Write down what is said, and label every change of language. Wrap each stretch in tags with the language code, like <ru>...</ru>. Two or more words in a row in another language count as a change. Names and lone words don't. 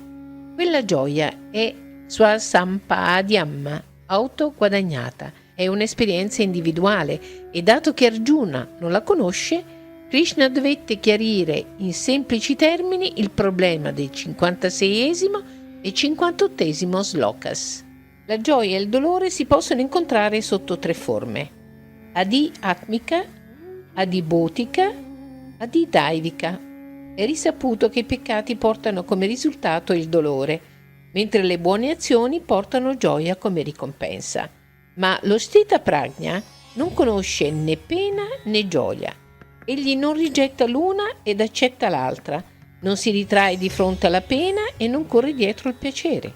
<it>Quella gioia è swasampadhyam, autoguadagnata, è un'esperienza individuale e dato che Arjuna non la conosce, Krishna dovette chiarire in semplici termini il problema del 56esimo e 58esimo slokas. La gioia e il dolore si possono incontrare sotto 3 forme:</it> <sa>adi atmica, adibhotika, adidaivika.</sa> <it>È risaputo che i peccati portano come risultato il dolore, mentre le buone azioni portano gioia come ricompensa. Ma lo Stita Prajna non conosce né pena né gioia. Egli non rigetta l'una ed accetta l'altra, Non si ritrae di fronte alla pena e non corre dietro al piacere.</it>